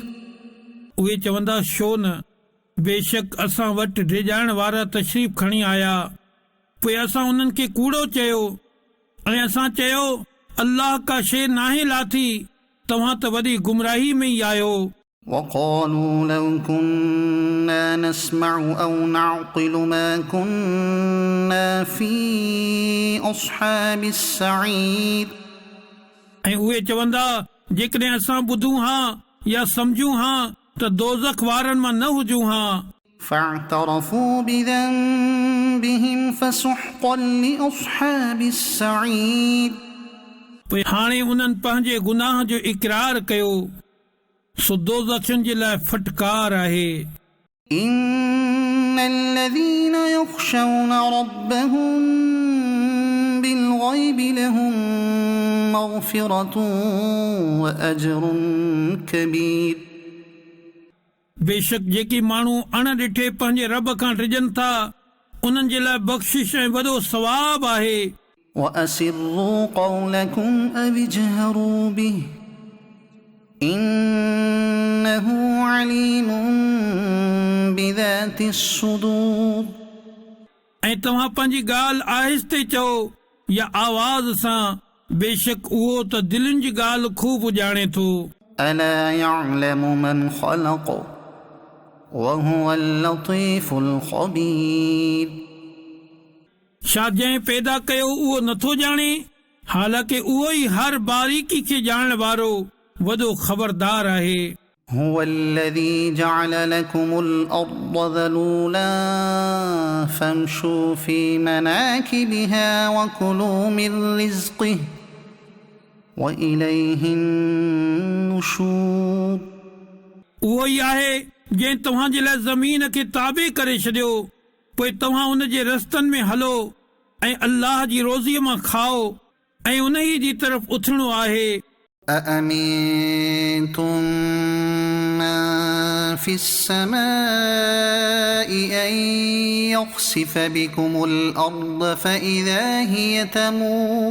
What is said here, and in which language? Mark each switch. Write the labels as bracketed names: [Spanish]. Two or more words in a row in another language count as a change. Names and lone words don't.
[Sindhi] उहे चवंदा छो न, बेशक असां वटि डिॼाइण वारा तशरीफ़ खणी आया। पोइ असां उन्हनि खे कूड़ो चयो ऐं असां चयो अल्लाह का शइ नाहे लाथी, तव्हां त वॾी गुमराही में ई आहियो। [Arabic] وقالوا لو كنا نسمع أو نعقل ما كنا في أصحاب السعير। [Sindhi] ऐं उहे चवंदा जेकॾहिं असां ॿुधूं हा या सम्झूं हा त दोज़ख वारनि मां न हुजूं हा। [Arabic] فاعترفوا بذنبهم فسحقا لأصحاب السعير। [Sindhi] पोइ हाणे उन्हनि पंहिंजे गुनाह जो इक़रार कयो, सो दोज़खियुनि जे लाइ फटकार आहे। [Arabic] إن الذين يخشون ربهم بالغيب لهم مغفرة وأجر كبير۔ [Sindhi] बेशक जेकी माण्हू अण ॾिठे पंहिंजे रब खां डिॼनि था उन्हनि जे लाइ बख़्शिश ऐं वॾो सवाब आहे। [Arabic] وأسروا قولكم أو اجهروا به إنه عليم بذات الصدور [Sindhi] ऐं तव्हां पंहिंजी ॻाल्हि आहिस्ते चओ या आवाज़ सां, बेशक उहो त दिलनि जी ॻाल्हि खूब ॼाणे थो। [Arabic] ألا يعلم من خلق وهو اللطيف الخبير [Sindhi] छा जंहिं पैदा कयो उहो नथो ॼाणे, हालांकि उहो ई हर बारीकी खे ॼाणण वारो वॾो ख़बरदार आहे। [Arabic] هو الذي جعل لكم الأرض ذلولا فامشوا في مناكبها وكلوا من رزقه وإليه النشور [Sindhi] उहो ई आहे जंहिं तव्हांजे लाइ ज़मीन खे ताबे करे छॾियो, पोइ तव्हां उन जे रस्तनि में हलो ऐं अल्लाह जी रोज़ीअ मां खाओ ऐं उन ई जी तरफ़ उथणो आहे। [Arabic] أأمنتم من في السماء أن يخسف بكم الأرض فإذا هي تمور